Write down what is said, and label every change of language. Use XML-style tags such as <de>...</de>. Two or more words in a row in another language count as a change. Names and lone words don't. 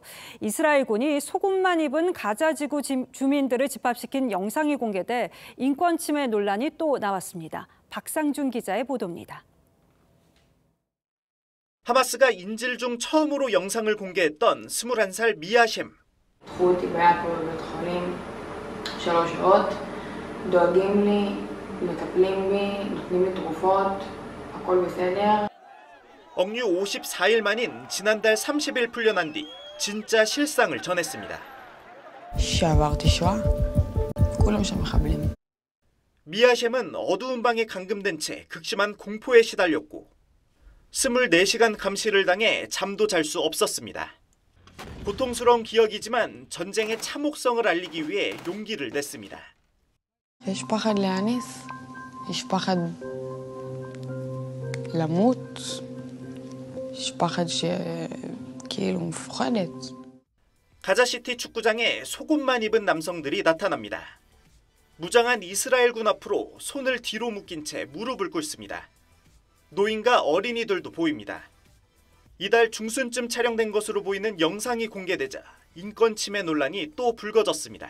<ko>이스라엘군이 속옷만 입은 가자지구 주민들을 집합시킨 영상이 공개돼 인권 침해 논란이 또 나왔습니다. 박상준 기자의 보도입니다. 하마스가 인질 중 처음으로 영상을 공개했던 21살 미아셴.</ko> <he>דואגים לי, מטפלים בי, נותנים לי תרופות, הכל בסדר.</he> <ko>억류 54일 만인 지난달 30일 풀려난 뒤 진짜 실상을 전했습니다.</ko> <he>שעברתי שואה, כולם שם מחבלים.</he> <ko>미아셴은 어두운 방에 감금된 채 극심한 공포에 시달렸고 24시간 감시를 당해 잠도 잘 수 없었습니다. 고통스러운 기억이지만 전쟁의 참혹성을 알리기 위해 용기를 냈습니다.</ko> <he>יש פחד להניס, יש פחד למות, יש פחד שכאילו מפוחדת.</he> <ko>가자시티 축구장에 속옷만 입은 남성들이 나타납니다. 무장한 이스라엘군 앞으로 손을 뒤로 묶인 채 무릎을 꿇습니다. 노인과 어린이들도 보입니다. 이달 중순쯤 촬영된 것으로 보이는 영상이 공개되자 인권 침해 논란이 또 불거졌습니다.</ko>